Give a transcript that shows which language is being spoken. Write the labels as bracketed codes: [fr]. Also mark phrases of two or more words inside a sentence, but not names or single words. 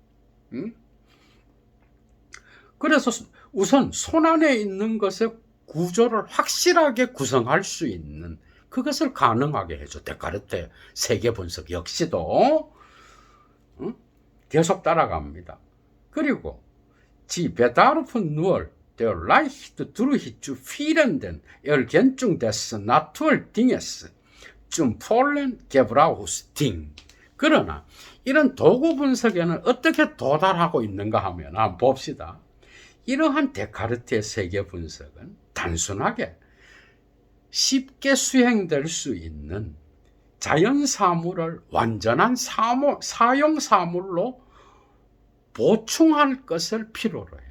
[ko] 그래서 우선 손안에 있는 것의 구조를 확실하게 구성할 수 있는 그것을 가능하게 해줘. 데카르트의 세계 분석 역시도. 계속 따라갑니다. [de] 그리고 die Bedarf nur der leicht durch zu führenden Ergänzung des Naturdinges zum vollen Gebrauchsding. [ko] 그러나 이런 도구 분석에는 어떻게 도달하고 있는가 하면 한번 봅시다. 이러한 데카르트의 세계 분석은 단순하게 쉽게 수행될 수 있는 자연 사물을 완전한 사용 사물로 보충할 것을 필요로 해.